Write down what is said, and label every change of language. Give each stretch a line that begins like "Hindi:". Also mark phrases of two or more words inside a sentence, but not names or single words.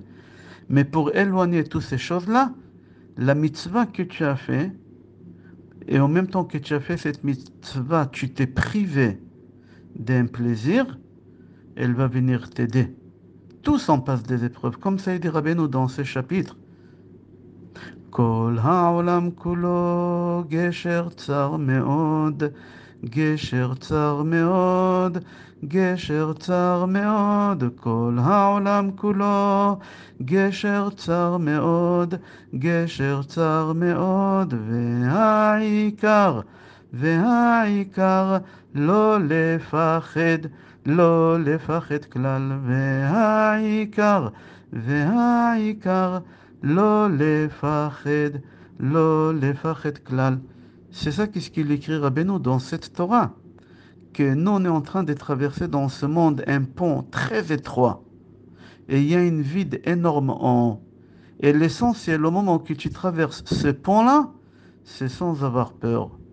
French: Mais pour éloigner toutes ces choses-là, la mitzvah que tu as fait, et en même temps que tu as fait cette mitzvah, tu t'es privé d'un plaisir, elle va venir t'aider. Tous en passent des épreuves, comme ça il dit Rabbeinu dans ce chapitre.
Hebrew: כל העולם כולו גשר צר מאוד, גשר צר מאוד, גשר צר מאוד, כל העולם כולו גשר צר מאוד, גשר צר מאוד, והעיקר לא לפחד, לא לפחד כלל, והעיקר לא לפחד, לא לפחד כלל.
French: C'est ça qu'est-ce qu'il écrit Rabbeinu dans cette Torah, que nous on est en train de traverser dans ce monde un pont très étroit et il y a une vide énorme en haut. Et l'essentiel au moment que tu traverses ce pont-là, c'est sans avoir peur.